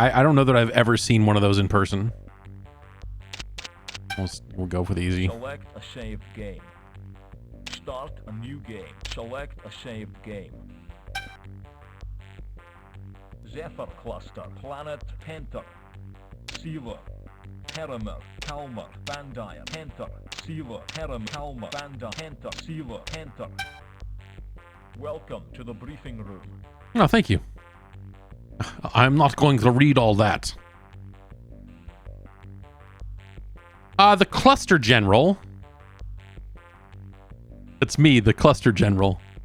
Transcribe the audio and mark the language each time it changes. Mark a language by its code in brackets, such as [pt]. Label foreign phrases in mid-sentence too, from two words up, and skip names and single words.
[en] I don't know that I've ever seen one of those in person. We'll go for the easy. Select a saved game. Start a new game. Select a saved game. Zephyr Cluster, Planet, Penter, Sealer, Perimer, Kalmar, Bandaya, Penter, Sealer, Perim, Kalmar, Banda, Penter, Sealer, Penter. Welcome to the briefing room. Oh, thank you. I'm not going to read all that. The cluster general. It's me, the cluster general.